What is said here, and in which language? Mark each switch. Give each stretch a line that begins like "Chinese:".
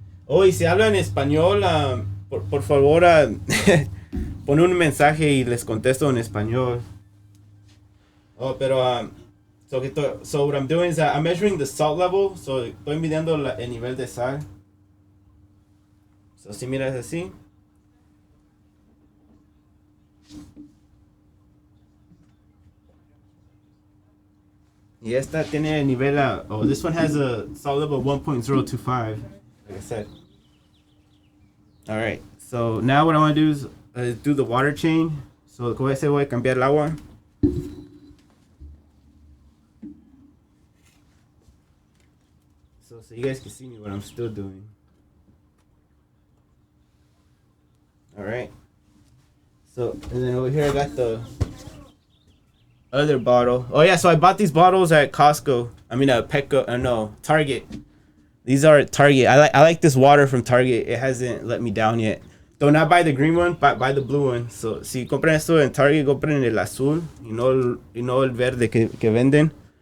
Spanish: Oh, y si hablan español, por favor, pon un mensaje y les contesto en español.
English: Oh, pero so what I'm doing is I'm measuring the salt level.
Spanish: So estoy midiendo el nivel de sal. So si miras así. Y esta tiene el nivel
English: this one has a salt level of 1.025, like I said. Alright, so now what I want to do is do the water change.
Spanish: So voy a cambiar el agua.
English: So you guys can see me what I'm still doing. Alright. So, and then over here I got the other bottle. Oh yeah, so I bought these bottles at Costco. I mean Target. These are at Target. I like this water from Target. It hasn't let me down yet. Do not buy the green one, buy the blue one.
Spanish: So si compran esto en Target, compren el azul y no el verde que venden.